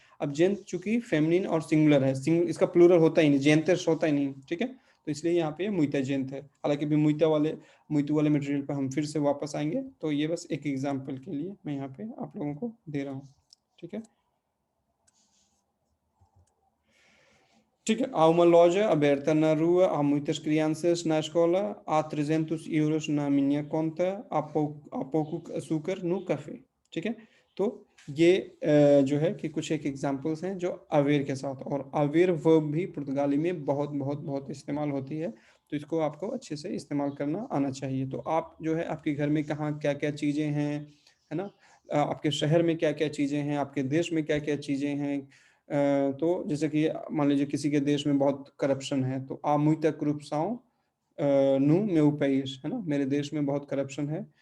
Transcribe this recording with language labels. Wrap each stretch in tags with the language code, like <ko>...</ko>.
<hi>अब जेंट चूंकि फेमिनिन और सिंगुलर है, इसका प्लूरल होता ही नहीं, जेंटेस होता ही नहीं, ठीक है, तो इसलिए यहाँ पे मुइता जेंट है। हालांकि भी मुइतू वाले मटेरियल पर हम फिर से वापस आएंगे, तो ये बस एक एग्जाम्पल के लिए मैं यहाँ पे आप लोगों को दे रहा हूँ, ठीक है।</hi> <pt>ठीक é, há uma loja aberta na rua, há muitas crianças na escola, há 300 euros na minha conta, há pouco açúcar no café,</pt> <hi>ठीक है। तो ये जो है कि कुछ एक एग्जांपल्स हैं जो अवेयर के साथ, और अवेयर वर्ब भी पुर्तगाली में बहुत बहुत बहुत इस्तेमाल होती है, तो इसको आपको अच्छे से इस्तेमाल करना आना चाहिए। तो आप जो है आपके घर में कहाँ क्या क्या चीज़ें हैं, है ना, आपके शहर में क्या क्या चीज़ें हैं, आपके देश में क्या क्या चीज़ें हैं, तो जैसे कि मान लीजिए किसी के देश में बहुत करप्शन है, तो</hi> <pt>há muita corrupção no meu país,</pt> <hi>है ना, मेरे देश में बहुत करप्शन है।</hi>